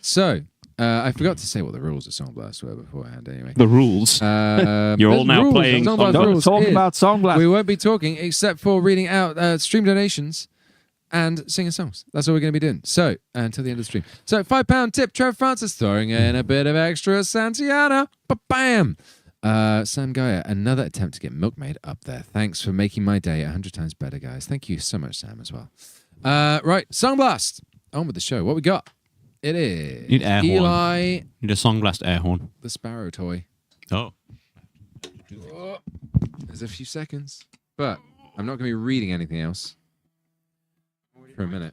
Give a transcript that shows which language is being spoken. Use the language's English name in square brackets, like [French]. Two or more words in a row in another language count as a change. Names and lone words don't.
[English] So, I forgot to say what the rules of Song Blast were beforehand anyway. The rules. You're all now playing Song Blast. Don't talk about Song Blast. We won't be talking except for reading out stream donations and singing songs. That's all we're going to be doing. So, until the end of the stream. So, £5 tip, Trevor Francis throwing in a bit of extra Santiana. Ba-bam! Sam Gaia, another attempt to get Milkmaid up there. Thanks for making my day 100 times better, guys. Thank you so much, Sam, as well. Right, Song Blast. On with the show. What we got? It is Need air horn. Eli, Need a Song Blast air horn. the Sparrow toy. Oh. There's a few seconds, but I'm not going to be reading anything else for a minute.